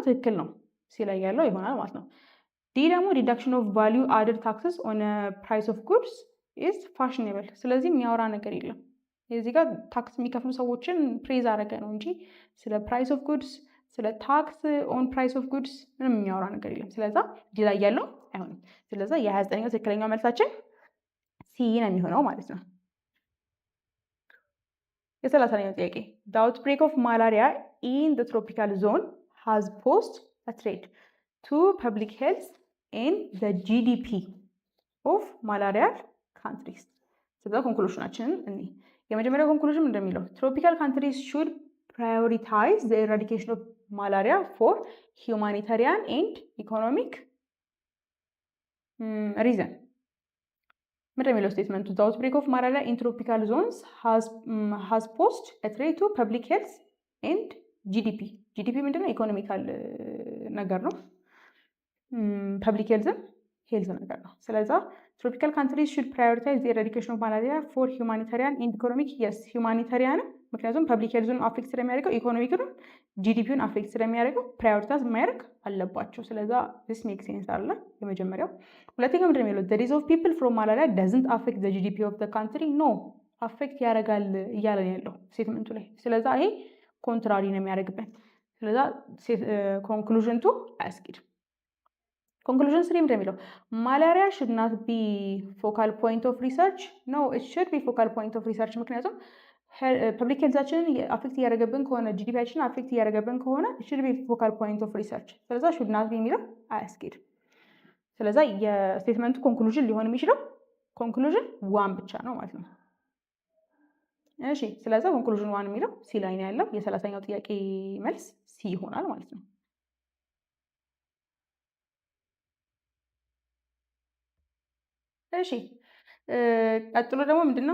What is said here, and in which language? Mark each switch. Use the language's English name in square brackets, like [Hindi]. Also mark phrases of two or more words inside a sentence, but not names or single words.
[Amharic] ትክክል ነው ሲላይ ያለው ይሆናል ማለት ነው። ዲ ደግሞ [English] deduction of value added taxes on price of goods is fashionable። [Amharic] ስለዚህ የሚያወራ ነገር የለም። የዚህ ጋር ታክስ የሚከፍሉ ሰዎችን ፕሬዝ አደረገ ነው እንጂ ስለ [English] price of goods [Amharic] ስለ [English] tax on price of goods [Amharic] ምንም የሚያወራ ነገር የለም። ስለዛ ዲ ላይ ያለው አይሆንም። ስለዛ የ29ኛው ትክክለኛው መልሳችን ሲ ነው የሚሆነው ማለት ነው። የ30ኛው ጥያቄ [English] the outbreak of malaria in the tropical zone has posed a threat to public health and the GDP of malarial countries. [Amharic] ስለዛ ኮንክሉዥናችንን እኔ የመጀመሪያው ኮንክሉዥን እንደሚለው [English] tropical countries should prioritize the eradication of malaria for humanitarian and economic reason. [Amharic] ምንድን ነው የሚለው ስቴትመንቱ [English] the outbreak of malaria in tropical zones has posed a threat to public health and GDP. GDP [Amharic] ምንድን ነው? ኢኮኖሚካል ነገር ነው። ፐብሊክ ሄልዝ ነገር ነው። ስለዛ [English] tropical countries should prioritize the eradication of malaria for humanitarian and economic. [Amharic] yes humanitarian ምክንያቱም [English] public healthን [Amharic] አፌክት ስለሚያደርገው ኢኮኖሚክን ጂዲፒውን አፌክት ስለሚያደርገው ፕራዮሪታይዝ ማድረግ አለባቸው። ስለዛ [English] this makes sense [Amharic] አለ የመጀመሪያው። ሁለተኛው ምንድን ነው የሚለው [English] the disease of people from malaria doesn't affect the GDP of the country. [Amharic] no አፌክት ያደርጋል እያለ ያለው ስቴትመንቱ ላይ። ስለዛ ይሄ ኮንትራሪ ነው የሚያደርግበት። ስለዛ ኮንክሉዥን 2 አያስኬድም። ኮንክሉዥን 3 ምንድን ነው የሚለው [English] malaria should not be focal point of research. no it should be focal point of research [Amharic] ምክንያቱም ፐብሊክ ሄልዛችንን አፌክት እያደረገብን ከሆነ ጂዲፒያችንን አፌክት እያደረገብን ከሆነ [English] should be focal point of research። [Amharic] ስለዛ [English] should not be [Amharic] የሚለው አያስኬድም። ስለዛ የስቴትመንቱ ኮንክሉዥን ሊሆን የሚችለው [English] conclusion one [Amharic] ብቻ ነው ማለት ነው። እሺ ስለዛ [English] conclusion one [Amharic] የሚለው ሲ ላይ ነው ያለው። የ30ኛው ጥያቄ መልስ ሲ ይሆናል ማለት ነው። እሺ ቀጥሎ ደግሞ ምንድነው?